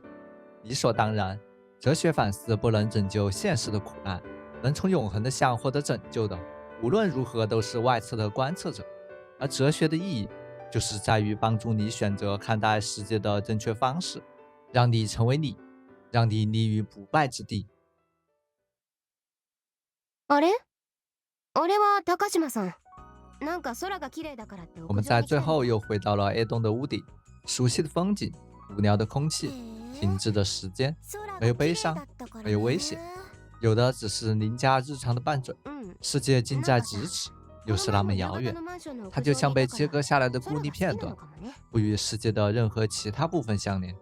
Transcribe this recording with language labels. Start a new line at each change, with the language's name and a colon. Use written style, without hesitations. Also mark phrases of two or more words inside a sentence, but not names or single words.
Chinese: 理所当然，哲学反思不能拯救现实的苦难，能从永恒的像获得拯救的，无论如何都是外侧的观测者。而哲学的意义，就是在于帮助你选择看待世界的正确方式，让你成为你，让你立于不败之地。
Japanese: あれ？あれは高島さん。なんか空が綺麗だからって
Chinese: 我们在最后又回到了 A 栋的屋顶，熟悉的风景，无聊的空气，停滞的时间，没有悲伤，没有危险，有的只是邻家日常的拌嘴。世界近在咫尺，又是那么遥远，它就像被切割下来的孤立片段，不与世界的任何其他部分相连。